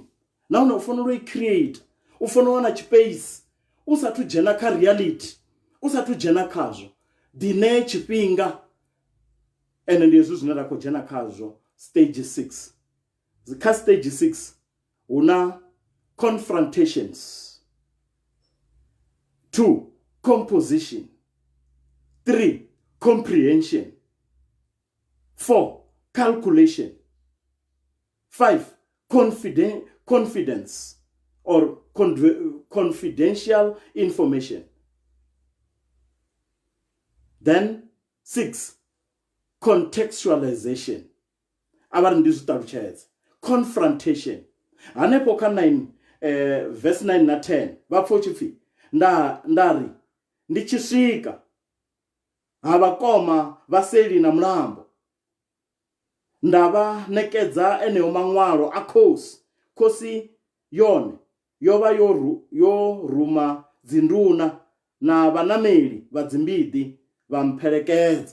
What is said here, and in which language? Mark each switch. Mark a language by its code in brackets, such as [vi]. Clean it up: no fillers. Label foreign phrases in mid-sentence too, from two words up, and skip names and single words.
[ve] Nahone u fanela u i create, u fanela u wana space, u sathu dzhena kha reality, u sathu dzhena khazwo ḓine tshifhinga. Ende ndi hezwi zwine ra khou dzhena khazwo stage 6. Kha stage 6 hu na [en] confrontations, 2 composition, 3 comprehension, 4 calculation, 5 confidence or confidential information, then 6 contextualization. [ve] Avari ndi zwi ṱalutshedza confrontation. Hanefho kha 9 verse 9 na 10 vha pfha tshi pfi ndari ndi tshi swika ha vhakoma vha seli na mulambo nda vha ṋekedza eneyo maṅwalo a khosi yone yo vha yo ruma dzinduna na vhanameli vha dzimbidi vha mpelekedza.